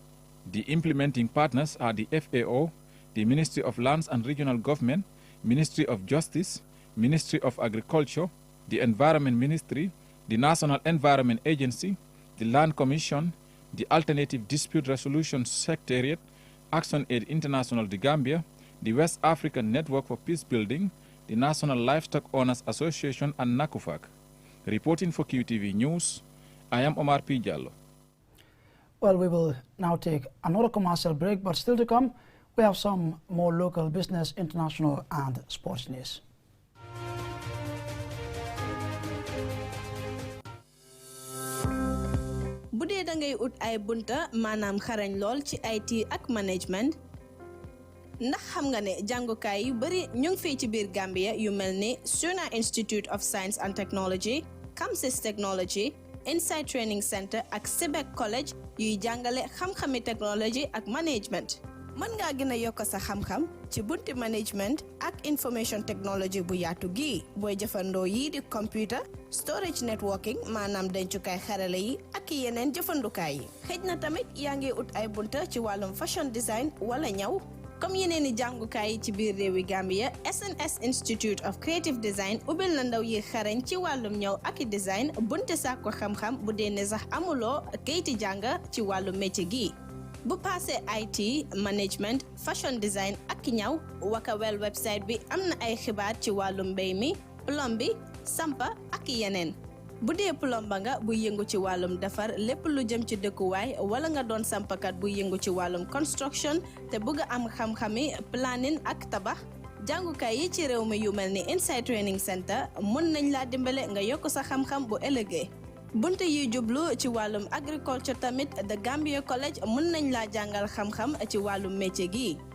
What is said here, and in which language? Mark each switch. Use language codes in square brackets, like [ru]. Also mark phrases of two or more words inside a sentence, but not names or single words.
[en] The implementing partners are the FAO, the Ministry of Lands and Regional Government, Ministry of Justice, Ministry of Agriculture, the Environment Ministry, the National Environment Agency, the Land Commission, the Alternative Dispute Resolution Secretariat, Action Aid International de Gambia, the West African Network for Peace Building, the National Livestock Owners Association, and NACUFAC. Reporting for QTV News, I am Omar P. Jallo. Well, we will now take another commercial break, but still to come, we have some more local business, international, and sports news. [wo] bu dee da ngay ut ay bunta maanaam xarañ lool ci IT ak management ndax xam nga ne jàngukaay yu bari ñu ngi fii ci biir Gambia yu mel ni Suna Institute of Science and Technology, Camsys Technology, Insight Training Center ak Sebec College yuy jàngale xam-xami technology ak management. mën ngaa gën a yokk sa xam-xam ci bunti management ak [en] information technology [wo] bu yaatu gi booy jëfandoo yii di [en] computer storage networking [wo] maanaam dencukaay xarale yi ak yeneen jëfandukaay yi xëj na tamit yaa ngi ut ay bunta ci wàllum [en] fashion design [wo] wala ñaw comme yeneeni jàngukaay yi ci biir réewi Gambia SNS Institute of Creative Design ubbil na ndaw yi xarañ ci wàllum ñaw ak design bunte sàkku xam-xam bu dee ne sax amuloo kayiti jàng ci wàllum métier gi bu passé [en] IT management fashion design [wo] ak ñaw Wakawel website bi am na ay xibaar ci wàllum mbéy mi plombi sampa ak yeneen bu dee plomba nga bu yëngu ci wàllum defar lépp lu jëm ci dëkkuwaay wala nga doon sampakat bu yëngu ci wàllum construction te bëgg am xam-xami planning ak tabax jàngukaay yi ci réew mi yu mel ni Insight Training Center mën nañ laa dimbale nga yokk sa xam-xam bu ëllëgee bunte yi jublu ci wàllum agriculture tamit The Gambia College mën nañ laa jàngal xam-xam ci wàllum métier gi